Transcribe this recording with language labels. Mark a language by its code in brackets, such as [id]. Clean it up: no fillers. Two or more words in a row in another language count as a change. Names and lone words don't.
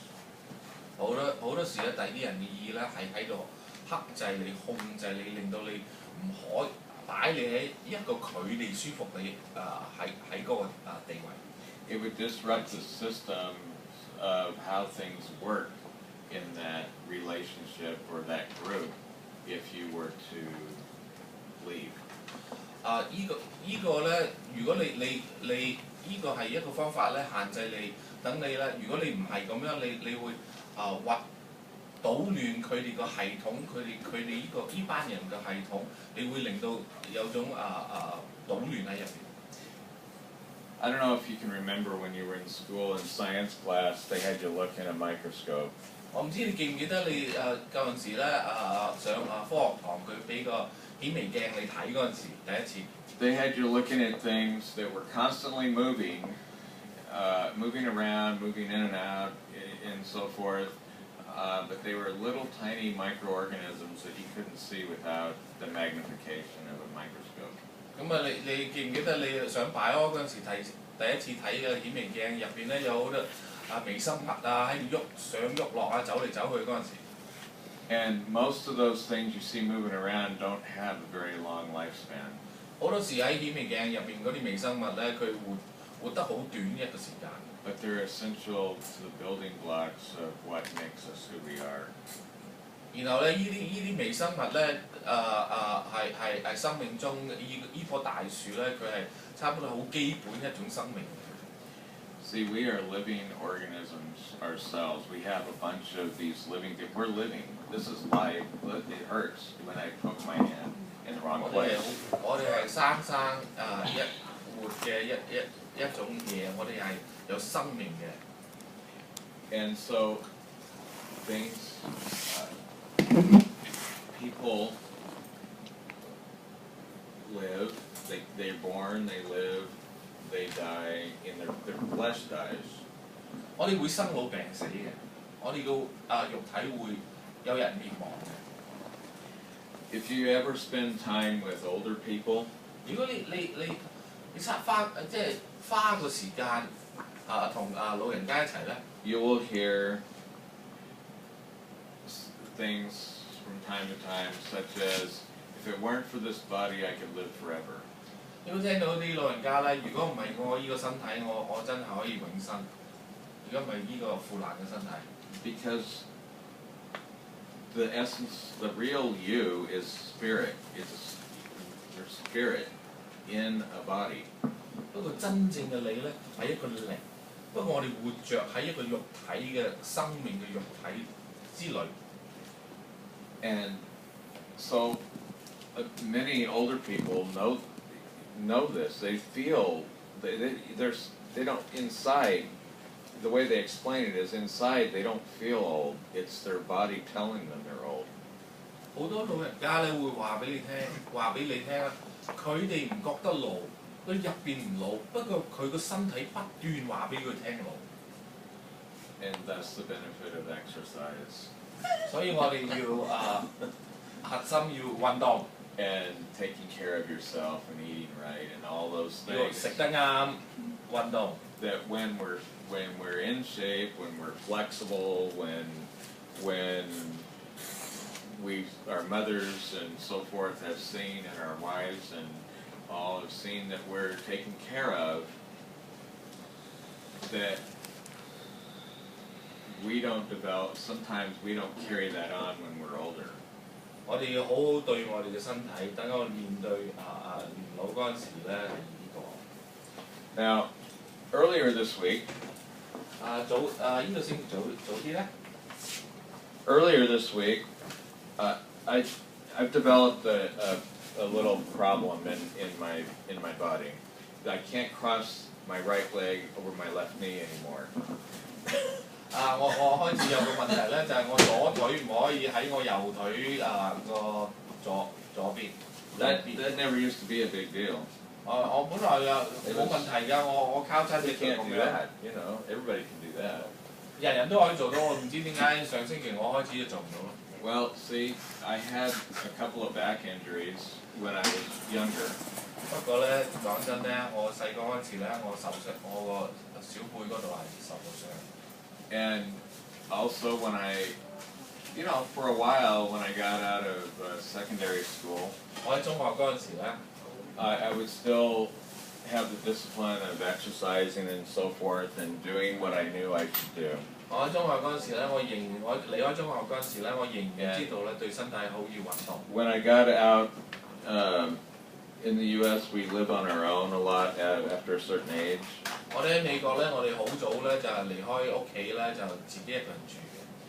[yue] 好多時咧，第啲人嘅意咧係喺度克制你、控制你，令到你唔可擺你喺一個佢哋舒服你喺嗰個地位。 [en] It would disrupt the system of how things work in that relationship or that group if you were to leave. [yue] 依個咧，如果你依個係一個方法咧，限制你，等你咧，如果你唔係咁樣，你會搗亂佢哋個系統，佢哋依班人嘅系統，你會令到有種搗亂喺入邊。 [en] I don't know if you can remember when you were in school in science class, they had you look in a microscope. [yue] 我唔知你記唔記得你嗰陣時咧上科學堂，佢俾個顯微鏡你睇嗰陣時，第一次。 [en] They had you looking at things that were constantly moving, moving around, moving in and out, and so forth. But they were little tiny microorganisms that you couldn't see without the magnification of a microscope. [yue] 咁啊，你記唔記得你上擺科嗰陣時第一次睇嘅顯微鏡入邊咧有好多微生物喺度上喐落走嚟走去嗰陣時。 [en] And most of those things you see moving around don't have a very long lifespan. [yue] 好多時喺顯微鏡入邊嗰啲微生物咧，佢活得好短一個時間。 [en] But they're essential to the building blocks of what makes us who we are. [yue] 然後咧，依啲微生物咧，係生命中依棵大樹咧，佢係差唔多好基本一種生命。 [en] See, we are living organisms ourselves. We have a bunch of these living things. We're living. This is life. It hurts when I poke my hand in the wrong place. [yue] 我哋係生一活嘅一種嘢，我哋係有生命嘅。 [en] And so, things, people live. They're born. They live. They die. In their flesh dies. [yue] 我哋會生老病死嘅，我哋個肉體會有人滅亡嘅。 [en] If you ever spend time with older people, [yue] 如果你花個時間同老人家一齊咧， [en] you will hear things from time to time, such as, "If it weren't for this body, I could live forever." [yue] 你會聽到啲老人家咧，如果唔係我依個身體，我真係可以永生。如果唔係依個腐爛嘅身體。 [en] Because the essence, the real you is spirit. It's your spirit in a body. [yue] 不過真正嘅你咧係一個靈，不過我哋活着喺一個肉體嘅生命嘅肉體之類。 [en] And so many older people know this. They feel they don't inside. The way they explain it is inside they don't feel old. It's their body telling them they're old. [yue] 好多老人家咧會話俾你聽，啊，佢哋唔覺得老，佢入邊唔老，不過佢個身體不斷話俾佢聽老。 [en] And that's the benefit of exercise. [yue] 所以我哋要核心要運動， [en] And taking care of yourself and eating right and all those [yue] 要 [en] things. [yue] 食得啱，運動。 [en] That when we're in shape, when we're flexible, when our mothers and so forth have seen, and our wives and all have seen that we're taken care of, that sometimes we don't carry that on when we're older. [yue] 我哋要好好對我哋嘅身體，等我面對年老嗰陣時咧係呢個。 [en] Now, earlier this week, [yue] 呢個星期早啲咧。 [en] Earlier this week, I've developed a little problem in my body. I can't cross my right leg over my left knee anymore. 我開始有個問題咧，就係我左腿唔可以喺我右腿個左邊。 That never used to be a big deal. [yue] 我本來冇問題㗎，我交叉隻 [en] You [yue] 腳 [en] can't [yue] 咁 [en] do [yue] 樣， [en] that. You know, everybody can do that. [yue] 人人都可以做到。我唔知點解上星期我開始就做唔到咯。 [en] Well, see, I had a couple of back injuries when I was younger. [yue] 不過咧講真咧，我細個嗰陣時咧，我個小背嗰度係受過傷。 [en] And also when for a while when I got out of secondary school, [yue] 我喺中學嗰陣時咧， [en] I would still have the discipline of exercising and so forth and doing what I knew I should do. [yue] 我喺中學嗰陣時咧，我離開中學嗰陣時咧，我仍然知道咧對身體好要運動。 [en] When I got out, in the U.S. we live on our own a lot after a certain age. [yue] 我哋喺美國咧，我哋好早咧就係離開屋企咧，就自己一個人住嘅。